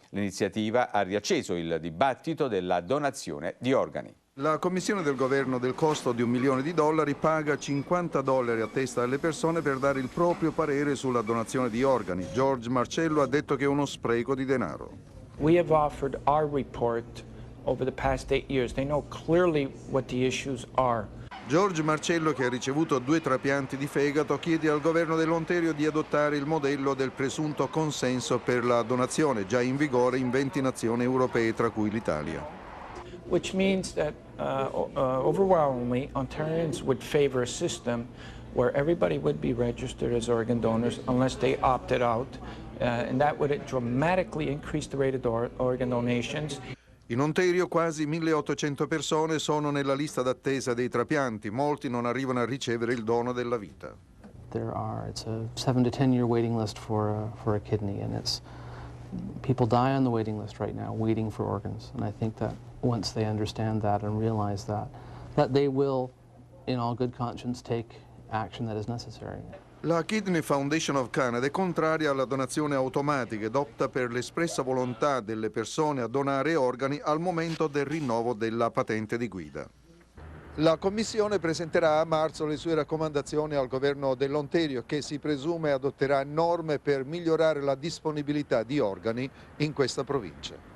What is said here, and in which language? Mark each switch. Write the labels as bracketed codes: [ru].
[it] L'iniziativa ha riacceso il dibattito della donazione di organi. La commissione del governo del costo di $1 milione paga $50 a testa alle persone per dare il proprio parere sulla donazione di organi. George Marcello ha detto che è uno spreco di denaro. [en] We have offered our report over the past 8 years. They know clearly what the issues are. [it] George Marcello, che ha ricevuto 2 trapianti di fegato, chiede al governo dell'Ontario di adottare il modello del presunto consenso per la donazione, già in vigore in 20 nazioni europee, tra cui l'Italia. [en] Which means that overwhelmingly Ontarians would favor a system where everybody would be registered as organ donors unless they opted out, and that would dramatically increase the rate of organ donations. [it] In Ontario quasi 1.800 persone sono nella lista d'attesa dei trapianti, molti non arrivano a ricevere il dono della vita. [en] It's a 7 to 10 year waiting list for a kidney, and people die on the waiting list right now waiting for organs, and I think that once they understand that and realize that they will, in all good conscience, take action that is necessary. [it] La Kidney Foundation of Canada è contraria alla donazione automatica ed opta per l'espressa volontà delle persone a donare organi al momento del rinnovo della patente di guida. La Commissione presenterà a marzo le sue raccomandazioni al governo dell'Ontario, che si presume adotterà norme per migliorare la disponibilità di organi in questa provincia.